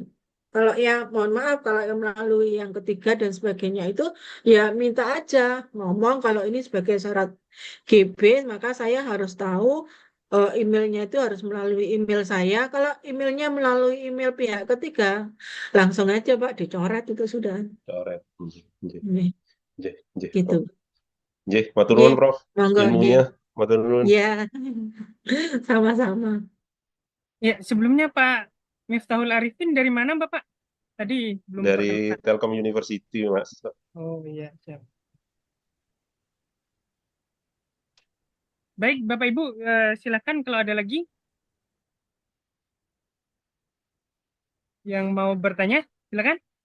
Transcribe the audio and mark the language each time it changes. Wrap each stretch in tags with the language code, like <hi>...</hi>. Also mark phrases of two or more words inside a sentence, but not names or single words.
<id>Kalau ya mohon maaf kalau yang melalui yang ketiga dan sebagainya itu ya minta aja ngomong kalau ini sebagai syarat GB maka saya harus tahu emailnya itu harus melalui email saya. Kalau emailnya melalui email pihak ketiga langsung aja Pak dicoret itu sudah. Coret.</id> <jv>Nggih, nggih.</jv> <id>Nih,</id> <jv>Nggih, nggih,</jv> <id>gitu. Prof.</id> <jv>Nggih, matur Nggih, nuwun, Prof. monggo nggih. Ilmunya, matur nuwun.</jv> <id>Ya, sama-sama. Ya, sebelumnya Pak Miftahul Arifin dari mana Bapak? Tadi belum Dari perkenalkan. Telkom University, Mas. Oh iya, siap. Baik, Bapak Ibu, silakan kalau ada lagi yang mau bertanya, silakan.</id>